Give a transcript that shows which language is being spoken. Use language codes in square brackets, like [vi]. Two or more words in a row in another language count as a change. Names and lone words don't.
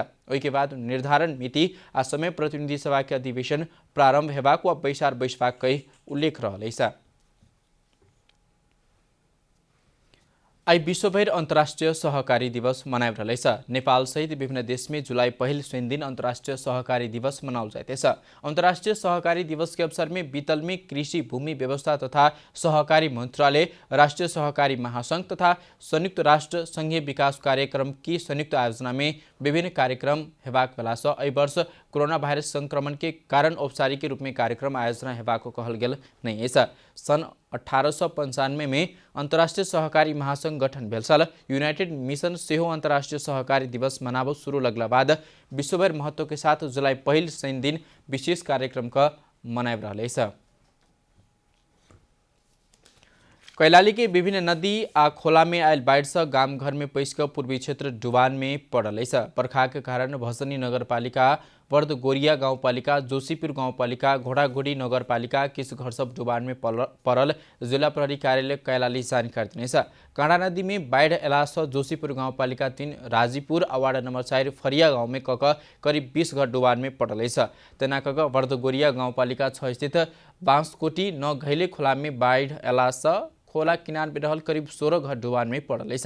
[mai] ओई के बाद निर्धारण मिति आ समय प्रतिनिधि सभा के अधिवेशन प्रारंभ हेबाक व बैसार बैसबाक कई उल्लेख रहल अछि। आई विश्वभर अंतर्राष्ट्रीय सहकारी दिवस मनाइब रहल छ। नेपाल सहित विभिन्न देश में जुलाई पहिल शनि दिन अंतर्राष्ट्रीय सहकारी दिवस मनाओल जाइतेछ। अंतर्राष्ट्रीय सहकारी दिवस के अवसर में बीतल में कृषि भूमि व्यवस्था तथा सहकारी मंत्रालय, राष्ट्रीय सहकारी महासंघ तथा संयुक्त राष्ट्र संघीय विकास कार्यक्रम की संयुक्त आयोजना में विभिन्न कार्यक्रम हेबाक बेला से एहि वर्ष कोरोना वायरस संक्रमण के कारण औपचारिक रूप में कार्यक्रम आयोजना हेबाक कहल गेल नहीं अछि। सन 1895 में अंतर्राष्ट्रीय सहकारी महासंघ गठन भेल छल। यूनाइटेड मिशन सेहो अंतर्राष्ट्रीय सहकारी दिवस मनाबो शुरू लगला बाद विश्वभर महत्व के साथ जुलाई पहिल शनि दिन विशेष कार्यक्रम का मनाइब रहल अछि। कैलाली के विभिन्न नदी आ खोला में आयल बाढ़ से गांव घर में पैसक पूर्वी क्षेत्र डुबान में पड़ल अछि। बरखा के कारण भसनी नगरपालिका, वर्दगोरिया गाउँपालिका, जोशीपुर गाउँपालिका, घोडाघोडी नगरपालिका किस घर सब डुबान में पड़ल जिला प्रहरी कार्यालय कैलाली जानकारी देने छ। काँडा नदी में बाढ़ एला से जोशीपुर गाउँपालिका 3, राजीपुर आ वार्ड नंबर 4 फरिया गाँव में करीब 20 घर डुबान में पड़ल अछि। तेना वर्दगोरिया गाउँपालिका 6 स्थित बांसकोटी न घैले खोला में बाढ़ एला से खोला किनार में रहल करीब 16 घर डुबान में पड़ल अछि।